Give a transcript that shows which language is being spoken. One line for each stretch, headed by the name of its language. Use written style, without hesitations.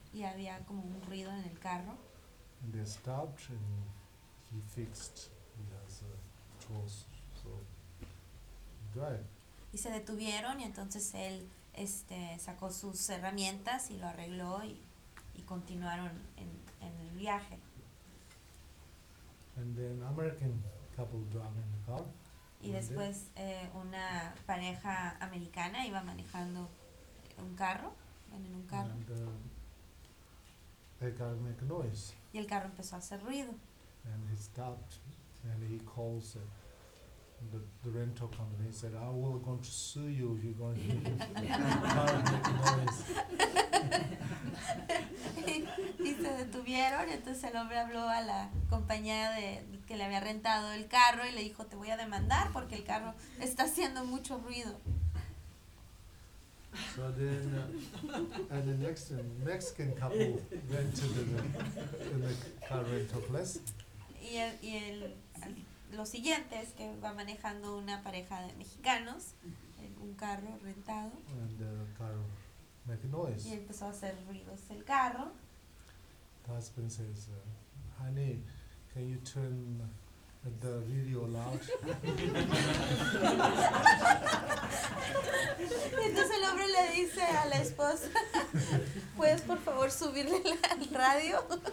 Spanish: Y había como un ruido en el carro.
English: And they stopped and he fixed. He has a choice, so drive.
Spanish: Y se detuvieron y entonces él sacó sus herramientas y lo arregló y continuaron en el viaje.
English: And then American couple driving in the car.
Spanish: Y después una pareja americana iba manejando un carro. En un carro.
English: And the car make noise.
Spanish: Y el carro empezó a hacer ruido.
English: And he stopped and he calls the rental company. He said, "I will going to sue you if you're going to car make noise."
Spanish: Y se detuvieron. Entonces el hombre habló a la compañía de que le había rentado el carro y le dijo, "Te voy a demandar porque el carro está haciendo mucho ruido."
English: So then, and the next Mexican couple went to the car rental place.
Spanish: Y el lo siguiente es que va manejando una pareja de mexicanos, un carro rentado.
English: And the car make noise.
Spanish: Y empezó a hacer ruidos el carro.
English: The husband says, "Honey, can you turn the radio loud?"
Spanish: Entonces el hombre le dice a la esposa, "¿Puedes por favor subirle al radio?"